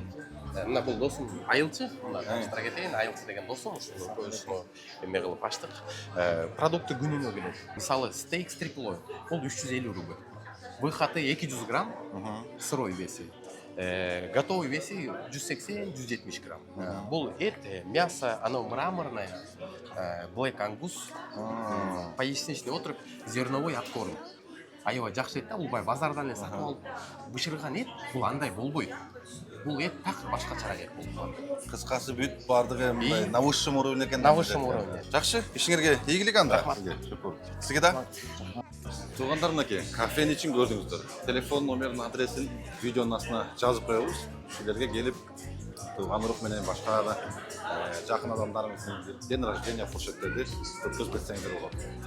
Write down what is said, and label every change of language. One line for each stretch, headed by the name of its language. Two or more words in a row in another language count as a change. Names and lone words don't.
Kyrgyz: Мына бул досум айылчы, мына таштыра кетейин, айылчы деген досум, ушул көзүнө эме кылып ачтык. Продукты күнүнө келет.
Russian: Мисалы, стейк стриплой, бул 350 рубль. Выходы 200 грамм, сырой веси. Готовый веси 180-170 грамм.
Kyrgyz: Бул эт,
Russian: мясо, оно мраморное,
English: black angus,
Russian: поясничный отруп, зерновой откорм.
Kyrgyz: Аябай жакшы эт да, бул базардан эле сатып алып бышырган эт, бул андай болбойт. Бул эт так башкачараак эт болот. кыскасы бүт бардыгы мындай
Russian: на высшем уровне
Kyrgyz: экен.
Russian: На высшем уровне.
Kyrgyz: Жакшы, ишиңерге ийгилик анда. Рахмат. Сизге да. Туугандар, мынакей кафенин ичин көрдүңүздөр. Телефон номерин, адресин видеонун астына жазып коебуз. Силерге келип тууган урук менен башка да жакын адамдарыңыздын
Russian: ден рождения
Kyrgyz: фуршеттерди өткөзүп кетсеңиздер болот.